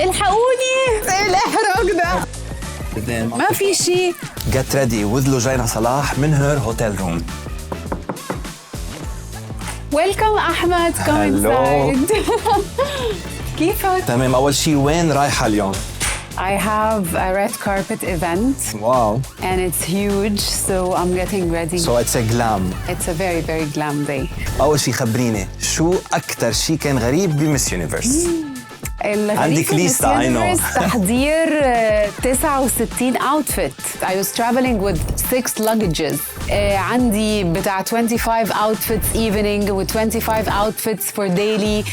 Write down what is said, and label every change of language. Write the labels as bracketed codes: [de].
[ar] الحقوني، ايه الاحراج ده؟ ما في شيء. [en] Get ready with لجينة صلاح من her hotel room. Welcome أحمد. Come inside. [ar] كيفك؟ تمام. أول شيء وين رايحة اليوم؟ [en] I have a red carpet event. Wow. And it's huge, so I'm getting ready. So it's a glam. It's a very, very glam day. [ar] أول شيء خبريني شو أكتر شيء كان غريب بمس يونيفرس؟ عندك ليستا. تحضير 69 outfit. [en] I was traveling with 6 luggages. [ar] عندي بتاع [en] 25 outfits evening with 25 outfits for daily.